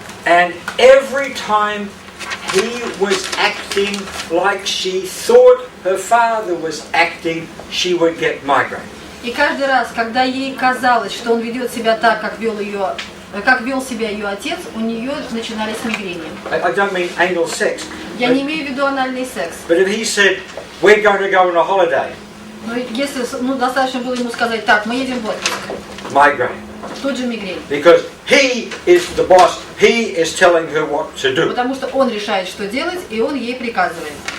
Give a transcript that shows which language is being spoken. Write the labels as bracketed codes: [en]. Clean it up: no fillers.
[en] and every time he was acting like she thought her father was acting, she would get migraine. [ru] И каждый раз, когда ей казалось, что он ведет себя так, как вел себя ее отец, у нее начинались мигрени. [en] I don't mean anal sex. [ru] Я не имею в виду анальный секс. [en] But if he said, we're going to go on a holiday, [ru] Но если достаточно было ему сказать: так, мы едем в отпуск, [en] migraine. [ru] тут же мигрень. [en] Because he is the boss, he is telling her what to do. [ru] Потому что он решает, что делать, и он ей приказывает.